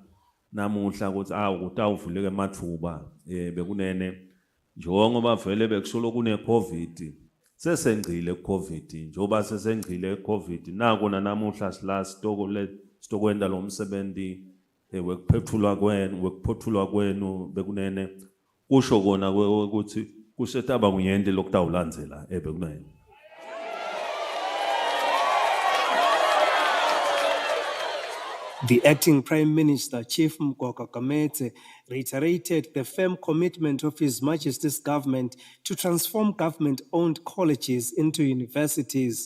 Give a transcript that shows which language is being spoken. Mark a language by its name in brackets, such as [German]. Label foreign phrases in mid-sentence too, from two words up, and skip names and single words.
[Swati] namuhla ukuthi utawuvuleka emathuba bekunene njengoba bavele bekusolo kune COVID sesengcile COVID njoba sesengcile COVID nakona namuhla sila sitokwenda lo msebenzi wekuphothulwa kwenu bekunene kusho kona ukuthi kusetaba kunyende lokutawulandzela bekunene. [English] The acting Prime Minister, Chief Mgoka Kamete, reiterated the firm commitment of His Majesty's government to transform government-owned colleges into universities.